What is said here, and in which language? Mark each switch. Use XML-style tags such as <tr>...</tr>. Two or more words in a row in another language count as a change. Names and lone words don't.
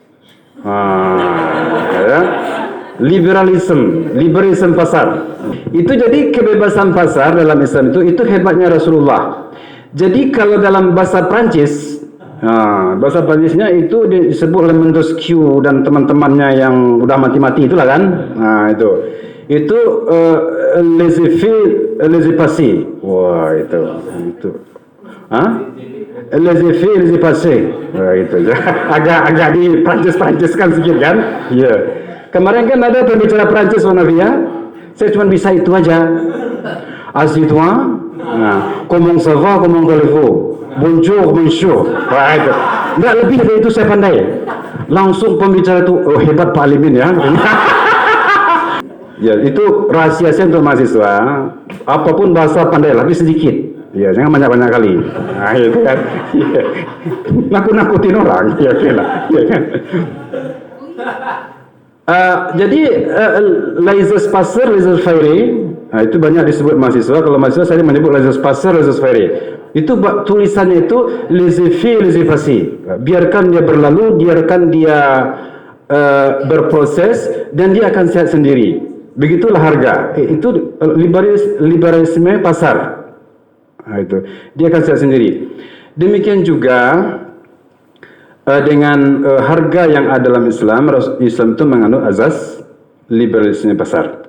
<id>Ya. Liberalism pasar. Itu jadi kebebasan pasar dalam Islam itu hebatnya Rasulullah. Jadi kalau dalam bahasa Prancis, bahasa Prancisnya itu disebut oleh Montesquieu dan teman-temannya yang udah mati-mati itulah kan.</id> <fr>Itu laissez-faire, laissez-passer.</fr> <id>Wah, itu.</id> <fr>Laissez-faire, laissez-passer.</fr> <id>Wah, itu. agak di Prancis kan sedikit kan? Iya. Yeah. Kemarin kan ada pembicara Prancis Wanavia. Saya cuma bisa itu aja.</id> <fr>Assieds-toi. Comment ça va, comment allez-vous? Bonjour, monsieur.</fr> <id>Wah, itu. Enggak, lebih dari itu saya pandai. Langsung pembicara itu, oh hebat Pak Alimin ya. Ya, itu rahasia saya untuk mahasiswa. Apapun bahasa pandai, lebih sedikit. Ya, jangan banyak-banyak kali. Itu kan. Ya. Nakut-nakutin orang. Ya, ya kan. Jadi</id> <fr>laissez-passer, laissez-faire,</fr> <id>itu banyak disebut mahasiswa. Kalau mahasiswa saya menyebut</id> <fr>laissez-passer, laissez-faire.</fr> <id>Itu tulisannya itu</id> <fr>laissez-faire, laissez-passer.</fr> <id>Biarkan dia berlalu, biarkan dia berproses, dan dia akan sehat sendiri. Begitulah harga. Itu liberalisme pasar. Itu dia akan sehat sendiri. Demikian juga dengan harga yang ada dalam Islam itu menganut azas liberalisme pasar.</id>